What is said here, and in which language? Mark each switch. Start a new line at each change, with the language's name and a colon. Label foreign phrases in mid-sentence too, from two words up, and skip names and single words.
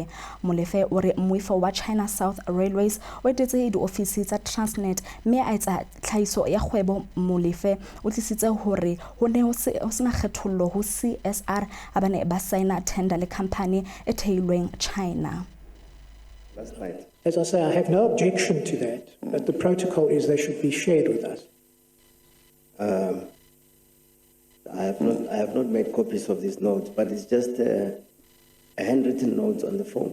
Southern Sotho: Molefe o re moifo wa China South Railways o etetse diofisi tsa Transnet mme a etsa tlhaiso ya kgwebo. Molefe o tlisitse hore ho ne ho sena kgethollo ho CSR abane ba signa tender le company e theilweng China.
English: Last night. As I say, I have no objection to that, but the protocol is they should be shared with us. I have not made copies of these notes, but it's just a handwritten notes on the phone.